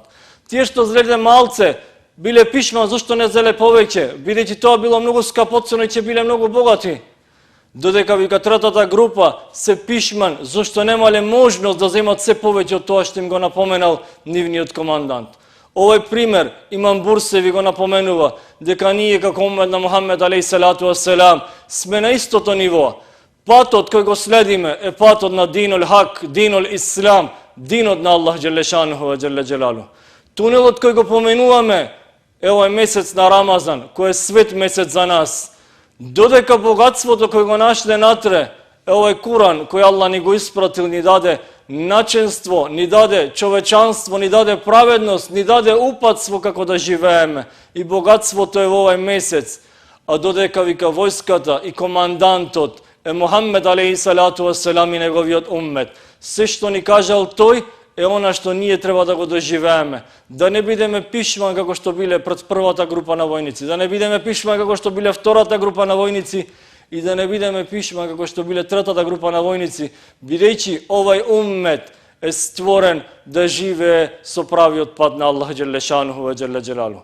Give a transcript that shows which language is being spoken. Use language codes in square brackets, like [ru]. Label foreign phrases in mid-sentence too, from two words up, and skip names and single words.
[mk] Тие што зеле малце, биле пишман зашто не зеле повеќе, бидејќи тоа било многу скапоцено и ќе биле многу богати. Додека вика третата група се пишман зашто немале можност да земат се повеќе од тоа што им го напоменал нивниот командант. Овој пример Имам Бурсеви го напоменува дека ние како уммет на Мухаммед [ar] عليه الصلاة والسلام [mk] сме на истото ниво. Патот кој го следиме е патот на [ar] دين الحق, دين الإسلام, [mk] динот на Аллах [ar] جل شأنه وجل جلاله. [mk] Тунелот кој го поменуваме е овој месец на Рамазан, кој е свет месец за нас. Додека богатството кој го нашле натре е овој Куран кој Аллах ни го испратил, ни даде начинство, ни даде човечанство, ни даде праведност, ни даде упатство како да живееме. И богатството е во овој месец. А додека вика војската и командантот е Мухаммед [ar] عليه الصلاة والسلام [mk] и неговиот уммет. Се што ни кажал тој е она што ние треба да го доживееме. Да не бидеме пишман како што биле пред првата група на војници, да не бидеме пишман како што биле втората група на војници и да не бидеме пишман како што биле третата група на војници, бидејќи овај уммет е створен да живее со правиот пат на Аллах [ar] جل شأنه وجل جلاله.